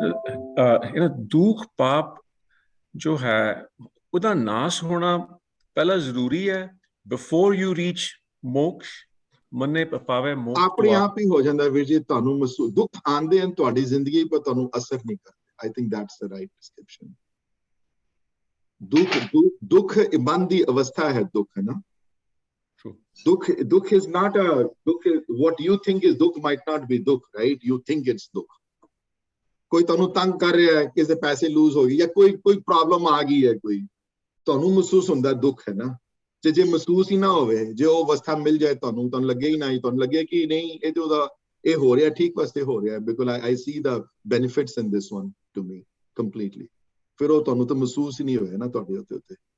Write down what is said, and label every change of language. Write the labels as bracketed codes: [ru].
[pa] ਦੁੱਖ ਪਾਪ ਜੋ ਹੈ ਉਹਦਾ ਨਾਸ਼ ਹੋਣਾ ਪਹਿਲਾਂ ਜ਼ਰੂਰੀ ਹੈ [en] before you reach [pa] ਮੋਕਸ਼, ਮੰਨੇ ਪਾਵੇ ਮੋਕਸ਼ ਆਪਣੇ ਆਪ ਹੀ ਹੋ ਜਾਂਦਾ ਵੀਰ ਜੀ। ਤੁਹਾਨੂੰ ਮਹਿਸੂਸ ਦੁੱਖ ਆਉਂਦੇ ਹਨ ਤੁਹਾਡੀ ਜ਼ਿੰਦਗੀ ਪਰ ਤੁਹਾਨੂੰ ਅਸਰ ਨਹੀਂ ਕਰਦੇ। [en] I think that's the right description. [pa] ਦੁੱਖ ਮਨ ਦੀ ਅਵਸਥਾ ਹੈ, ਦੁੱਖ ਹੈ ਨਾ। [en] Dukh is not a dukh, what you think is dukh might not be dukh, right? You think it's dukh. [pa] ਕੋਈ ਤੁਹਾਨੂੰ ਤੰਗ ਕਰ ਰਿਹਾ ਹੈ, ਕਿਸੇ ਪੈਸੇ ਲੂਜ਼ ਹੋ ਗਈ ਜਾਂ ਕੋਈ ਪ੍ਰੋਬਲਮ ਆ ਗਈ ਹੈ, ਕੋਈ ਤੁਹਾਨੂੰ ਮਹਿਸੂਸ ਹੁੰਦਾ ਦੁੱਖ ਹੈ ਨਾ। ਜੇ ਮਹਿਸੂਸ ਹੀ ਨਾ ਹੋਵੇ, ਜੇ ਉਹ ਅਵਸਥਾ ਮਿਲ ਜਾਏ ਤੁਹਾਨੂੰ ਲੱਗੇ ਹੀ ਨਾ, ਤੁਹਾਨੂੰ ਲੱਗੇ ਕਿ ਨਹੀਂ ਇਹ ਤੇ ਉਹਦਾ ਇਹ ਹੋ ਰਿਹਾ ਠੀਕ ਵਾਸਤੇ ਹੋ ਰਿਹਾ, ਬਿਲਕੁਲ [en] I see the benefits in this one to me completely, [pa] ਫਿਰ ਉਹ ਤੁਹਾਨੂੰ ਤਾਂ ਮਹਿਸੂਸ ਹੀ ਨਹੀਂ ਹੋਇਆ ਨਾ ਤੁਹਾਡੇ ਉੱਤੇ।